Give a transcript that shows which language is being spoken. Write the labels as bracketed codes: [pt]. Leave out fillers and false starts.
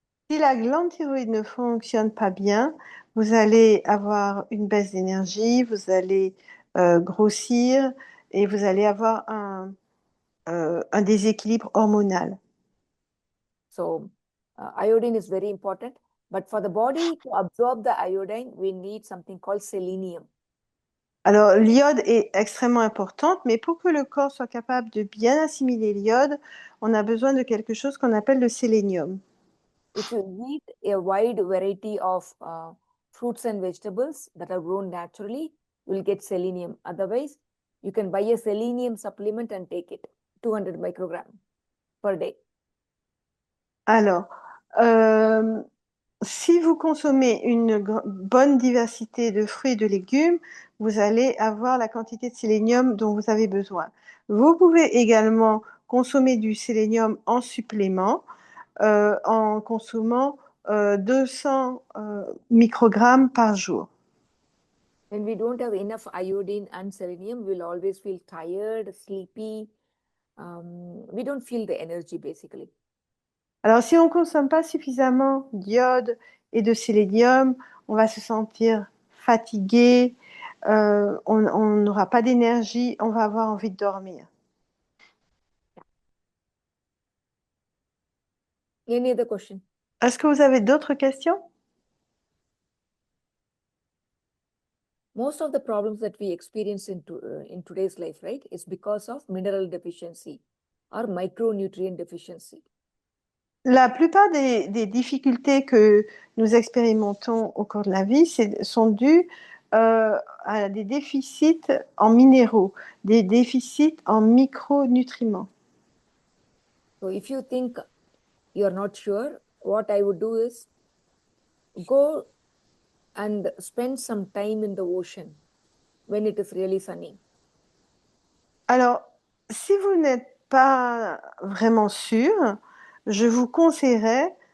[fr] Si la glande thyroïde ne fonctionne pas bien, vous allez avoir une baisse d'énergie, vous allez grossir et vous allez avoir un déséquilibre hormonal. [en] So iodine is very important. But for the body to absorb the iodine, we need something called selenium. [fr] Alors, l'iode est extrêmement importante, mais pour que le corps soit capable de bien assimiler l'iode, on a besoin de quelque chose qu'on appelle le sélénium. [en] If you eat a wide variety of fruits and vegetables that are grown naturally, you will get selenium. Otherwise, you can buy a selenium supplement and take it, 200 microgram per day. [fr] Alors, si vous consommez une bonne diversité de fruits et de légumes, vous allez avoir la quantité de sélénium dont vous avez besoin. Vous pouvez également consommer du sélénium en supplément en consommant 200 microgrammes par jour. [en] When we don't have enough iodine and selenium, we'll always feel tired, sleepy. We don't feel the energy basically. [fr] Alors, si on ne consomme pas suffisamment d'iode et de sélénium, on va se sentir fatigué, on n'aura pas d'énergie, on va avoir envie de dormir. [en] Any other question? [fr] Est-ce que vous avez d'autres questions? [en] Most of the problems that we experience in today's life, right, is because of mineral deficiency or micronutrient deficiency. [fr] La plupart des difficultés que nous expérimentons au cours de la vie sont dues à des déficits en minéraux, des déficits en micronutriments. [en] So if you think you're not sure, what I would do is go and spend some time in the ocean when it is really sunny. [fr] Alors, si vous n'êtes pas vraiment sûr, je vous conseillerais